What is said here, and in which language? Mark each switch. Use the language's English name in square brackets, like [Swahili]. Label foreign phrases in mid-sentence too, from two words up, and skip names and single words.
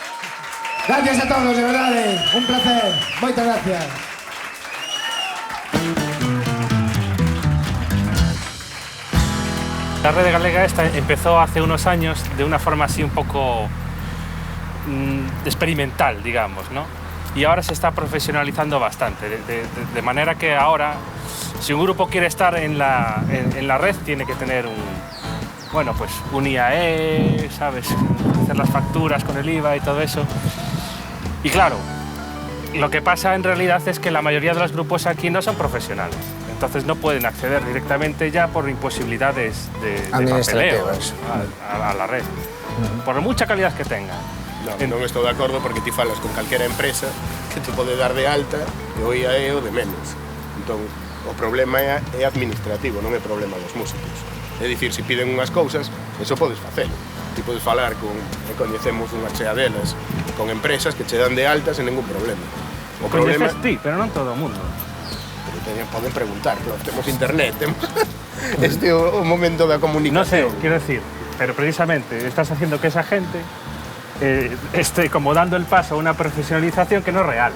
[Galician] Gracias a todos, de verdade, un placer, moitas gracias. [Spanish] La red galega esta empezó hace unos años de una forma así un poco experimental, digamos, ¿no? Y ahora se está profesionalizando bastante, de manera que ahora, si un grupo quiere estar en la red, tiene que tener un IAE, ¿sabes? Hacer las facturas con el IVA y todo eso. Y claro, lo que pasa en realidad es que la mayoría de los grupos aquí no son profesionales. Entonces no pueden acceder directamente ya por imposibilidades de papeleo a la red, por mucha calidad que tengan. [Galician] Non estou de acordo porque ti falas con calquera empresa que te pode dar de alta e o IAE o de menos. Entón, o problema é administrativo, non é problema dos músicos. É dicir, se piden unhas cousas, eso podes facelo. Ti podes falar con, e coñecemos unha chea delas, con empresas que che dan de alta sen ningún problema. O problema... Coñeces ti, pero non todo o mundo. Pero poden preguntar, claro, temos internet, temos... Este é o momento da comunicación. Non sei, quero decir, [Spanish] pero precisamente estás haciendo que esa gente esté como dando el paso a una profesionalización que no es real.